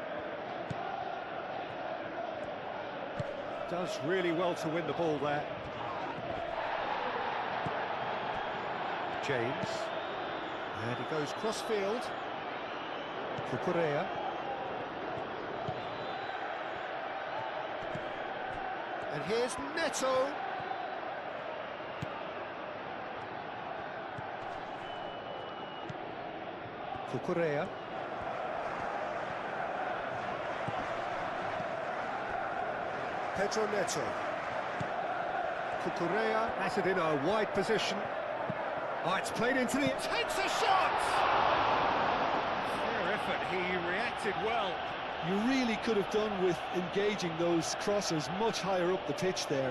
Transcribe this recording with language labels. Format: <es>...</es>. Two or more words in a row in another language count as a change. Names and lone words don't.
<en>Does really well to win the ball there. James. And he goes cross-field. Cucurella. And here's Neto. Cucurella. Pedro Neto. Cucurella has it in a wide position. Oh, it's played into the... Takes a shot! Fair effort, he reacted well. You really could have done with engaging those crossers much higher up the pitch there.</en>